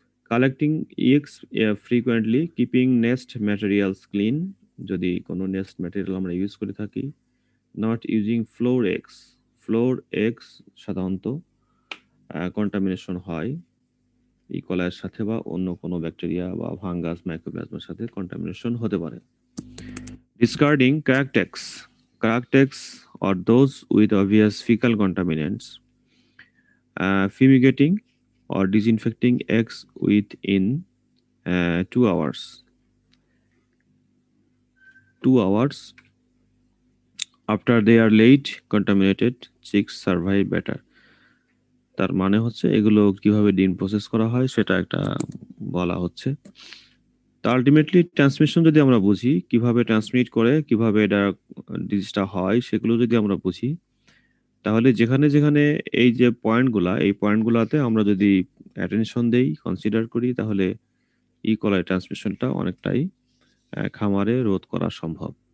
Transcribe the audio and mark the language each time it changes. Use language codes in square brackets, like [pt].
[en] collecting eggs frequently, keeping nest materials clean, [bn] যদি কোনো nest material আমরা ইউজ করে থাকি। [en] Not using floor eggs. [bn] Floor eggs সাধারণত কন্টামিনেশন হয় কলাইয়ের সাথে বা অন্য কোনো ব্যাকটেরিয়া বা ফাঙ্গাস মাইক্রোপ্লাজমের সাথে কন্টামিনেশন হতে পারে। [en] Discarding cracked eggs. Cracked eggs or those with obvious fecal contaminants. Fumigating or disinfecting eggs within 2 hours. 2 hours after they are laid, contaminated chicks survive better. [bn] তার মানে হচ্ছে এগুলো কিভাবে ডিম প্রসেস করা হয় সেটা একটা বলা হচ্ছে। তো আলটিমেটলি ট্রান্সমিশন যদি আমরা বুঝি, কিভাবে ট্রান্সমিট করে, কিভাবে এটা ডিজিজটা হয়, সেগুলো যদি আমরা বুঝি, তাহলে যেখানে যেখানে এই যে পয়েন্টগুলা, এই পয়েন্টগুলাতে আমরা যদি অ্যাটেনশন দেই, কনসিডার করি, তাহলে কলাই ট্রান্সমিশনটা অনেকটাই খামারে রোধ করা সম্ভব।